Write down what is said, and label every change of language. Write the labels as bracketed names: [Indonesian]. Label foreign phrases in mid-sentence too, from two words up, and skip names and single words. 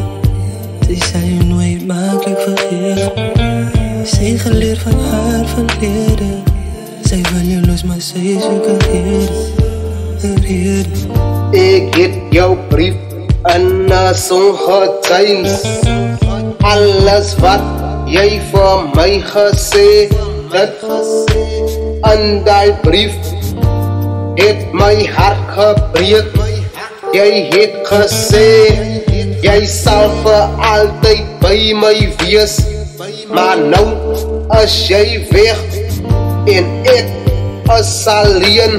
[Dutch] Ze zal je nooit makkelijk vergeven. Ze heeft geleerd van haar verleden. Zij wil je los, maar zij zoekt een reden. Ik heb jouw brief en zo'n getuinis. [Afrikaans] Alles wat jy vir my gesê het, in die brief het my hart gebreek. Jy het gesê jy sal vir altyd by my wees, maar nou is jy weg en ek is alleen.